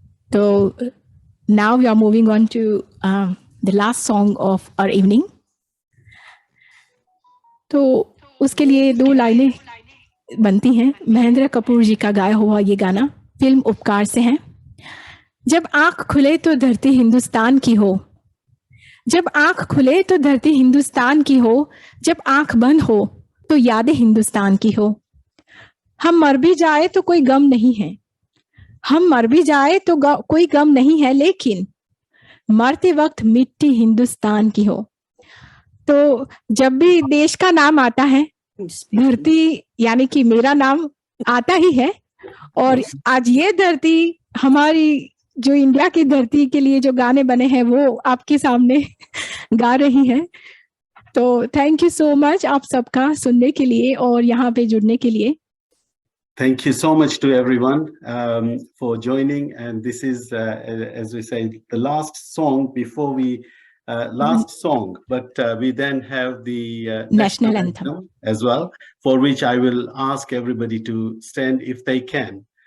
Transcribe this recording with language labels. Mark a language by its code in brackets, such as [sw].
[en] So now we are moving on to the last song of our evening. [hi] तो उसके लिए 2 लाइनें बनती हैं। महेंद्र कपूर जी का गाया हुआ ये गाना फिल्म उपकार से है। जब आंख खुले तो धरती हिंदुस्तान की हो, जब आंख खुले तो धरती हिंदुस्तान की हो, जब आंख बंद हो तो यादें हिंदुस्तान की हो। हम मर भी जाए तो कोई गम नहीं है, हम मर भी जाए तो कोई गम नहीं है, लेकिन मरते वक्त मिट्टी हिंदुस्तान की हो। तो जब भी देश का नाम आता है, धरती यानी कि मेरा नाम आता ही है। और आज ये धरती हमारी जो इंडिया की धरती के लिए जो गाने बने हैं वो आपके सामने गा रही है। तो [en] thank you so much [hi] आप सबका सुनने के लिए और यहाँ पे जुड़ने के लिए। [en] Thank you so much to everyone for joining. And this is, as we say, the last song before we, last song, but we then have the National anthem as well, for which I will ask everybody to stand if they can.